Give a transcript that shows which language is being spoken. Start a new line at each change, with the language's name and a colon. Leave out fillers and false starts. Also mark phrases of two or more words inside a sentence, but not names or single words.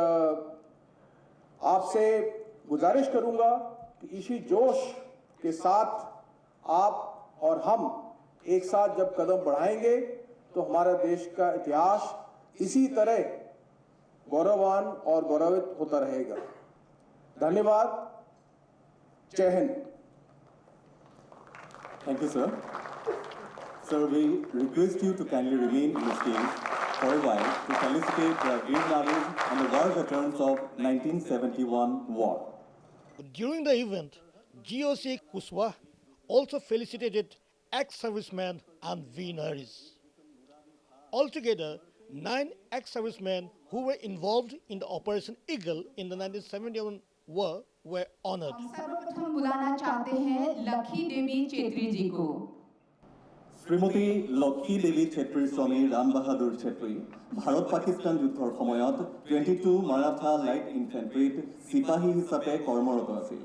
Hindi: आपसे गुजारिश करूँगा कि इसी जोश के साथ आप और हम एक साथ जब कदम बढ़ाएंगे तो हमारा देश का इतिहास इसी तरह गौरववान और गौरवित होता रहेगा। धन्यवाद। जय हिंद।
English: Thank you, sir. Sir, we request you to kindly remain in the stage for a while to felicitate the Veer Naris and the war veterans of 1971 war. During the event, GOC Kuswa also felicitated ex-servicemen and veterans. Altogether, 9 ex-servicemen who were involved in the Operation Eagle in the 1971 war were honored.
Hindi: सर्वप्रथम बुलाना चाहते हैं लखी देवी छेत्री जी को।
Assamese: শ্রীমতী লক্ষী দেৱী ছেত্ৰীৰ স্বামী ৰাম বাহাদুৰ ছেত্ৰী ভাৰত পাকিস্তান যুদ্ধৰ সময়ত 22 মাৰাঠা লাইট ইনফেণ্ট্ৰিত চিপাহী হিচাপে কৰ্মৰত আছিল।